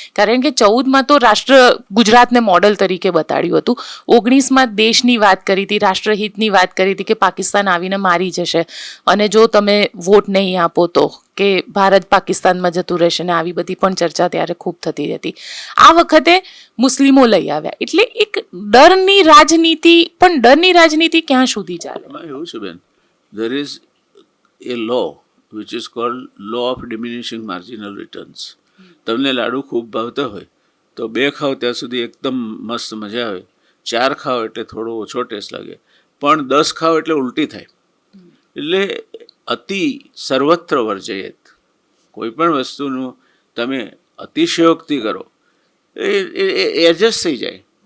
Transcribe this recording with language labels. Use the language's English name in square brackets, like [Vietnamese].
[Gujarati] કારણ કે 14માં તો રાષ્ટ્ર ગુજરાતને મોડલ તરીકે બતાડ્યું હતું, 19માં દેશની વાત કરી હતી, રાષ્ટ્રહિતની વાત કરી હતી કે પાકિસ્તાન આવીને મારી જશે અને જો તમે વોટ નહીં આપો તો કે ભારત પાકિસ્તાનમાં જતું રહેશે ને આવી બધી પણ ચર્ચા ત્યારે ખૂબ થતી હતી. આ વખતે મુસ્લિમો લઈ આવ્યા એટલે એક ડરની રાજનીતિ. પણ ડરની રાજનીતિ ક્યાં સુધી ચાલે? એવું છે બેન, [English] there is a law which is called law of diminishing marginal returns. [Gujarati] તમને લાડુ ખૂબ ભાવતા હોય તો 2 ખાઓ ત્યાં સુધી એકદમ મસ્ત મજા આવે, 4 ખાઓ એટલે થોડો ઓછો ટેસ્ટ લાગે, પણ 10 ખાઓ એટલે ઉલટી થાય. એટલે [Sanskrit] અતિ સર્વત્ર વર્જયેત. [Gujarati] કોઈ પણ વસ્તુનું તમે અતિશયોક્તિ કરો એ એડજસ્ટ થઈ જાય.